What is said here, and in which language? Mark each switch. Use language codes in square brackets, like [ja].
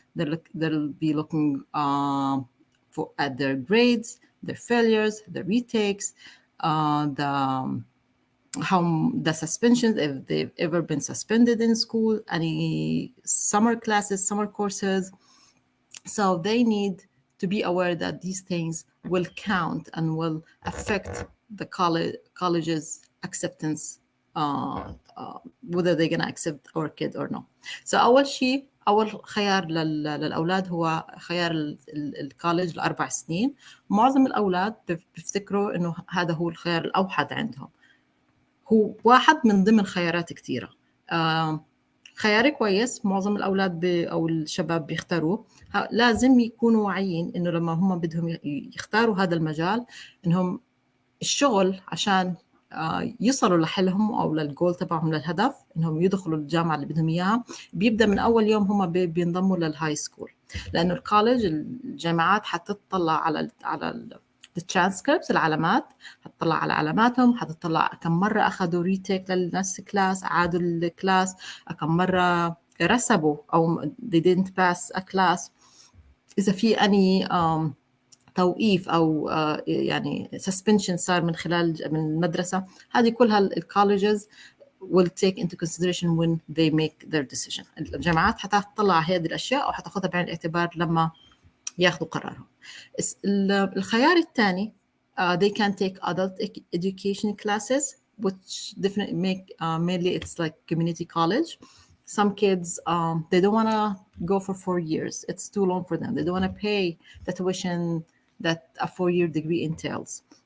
[en] They'll be looking at their grades, their failures, their retakes, the suspensions, if they've ever been suspended in school, any summer classes, summer courses. So they need to be aware that these things will count and will affect the college's acceptance, whether they're going to accept our kid or not. [ar] So أول خيار للأولاد هو خيار الكوليج ل4 سنين. معظم الأولاد بيفتكروا إنه هذا هو الخيار الأوحد عندهم. هو واحد من ضمن خيارات كثيرة. خيار كويس معظم الأولاد أو الشباب بيختاروه. لازم يكونوا واعيين إنه لما هم بدهم يختاروا هذا المجال إنهم الشغل عشان يصلوا لحلهم أو للجول تبعهم، للهدف إنهم يدخلوا الجامعة اللي بدهم إياها، بيبدأ من أول يوم هم بينضموا للهاي سكول. لأنه الكوليج، الجامعات حتطلع على الترانسكريبت، العلامات، هتطلع على علاماتهم، هتطلع كم مرة أخذوا ريتيك للنفس كلاس، عادوا الكلاس، كم مرة رسبوا أو [en] they didn't pass a class، [ar] إذا في أني توقيف أو يعني suspension صار من المدرسة. هذه كلها الكوليجز [en] will take into consideration when they make their decision. [ar] الجامعات حتطلع هذه الأشياء وحتاخذها بعين الاعتبار لما ياخذوا قرارهم. الخيار الثاني [en] they can take adult education classes, which definitely make mainly it's like community college. Some kids they don't want to go for 4 years. It's too long for them. They don't want to pay the tuition that a 4-year degree entails.